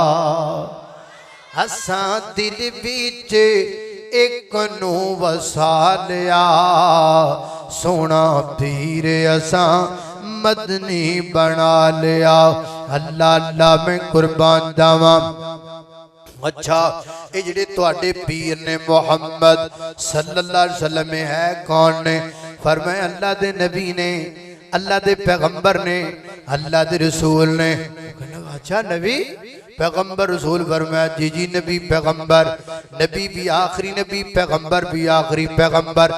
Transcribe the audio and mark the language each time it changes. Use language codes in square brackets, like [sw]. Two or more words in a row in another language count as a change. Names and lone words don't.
[pa] اسا دل وچ ایک نوں وسا لیا، سونا پیر اسا مدنی بنا لیا. اللہ اللہ میں قربان جاواں. اچھا یہ جہڑے تہاڈے پیر نے محمد [ar] صلى الله عليه وسلم [pa] ہے کون نے? فرمایا اللہ دے نبی نے، اللہ دے پیغمبر نے، اللہ دے رسول نے. اچھا نبی پیغمبر رسول? فرمایا جی جی نبی پیغمبر، نبی بھی آخری نبی، پیغمبر بھی آخری پیغمبر.